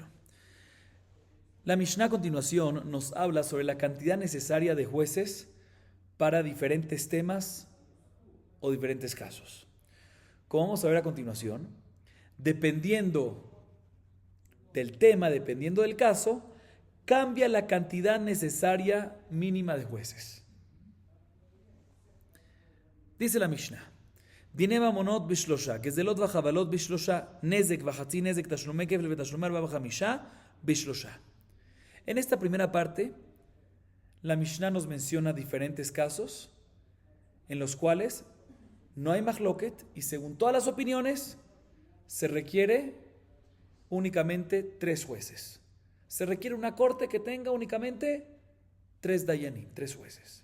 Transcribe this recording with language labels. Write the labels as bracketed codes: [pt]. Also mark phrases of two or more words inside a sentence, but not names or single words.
[es] La Mishnah a continuación nos habla sobre la cantidad necesaria de jueces para diferentes temas o diferentes casos. Como vamos a ver a continuación, dependiendo del tema, dependiendo del caso, cambia la cantidad necesaria mínima de jueces. Dice la Mishnah: [he] דיני ממונות בשלשה, גזלות וחבלות בשלשה, נזק וחצי נזק תשלומי כפל ותשלומי ארבעה וחמשה בשלשה. [es] En esta primera parte, la Mishnah nos menciona diferentes casos en los cuales no hay mahloket y según todas las opiniones se requiere únicamente 3 jueces. Se requiere una corte que tenga únicamente 3 dayanim, 3 jueces.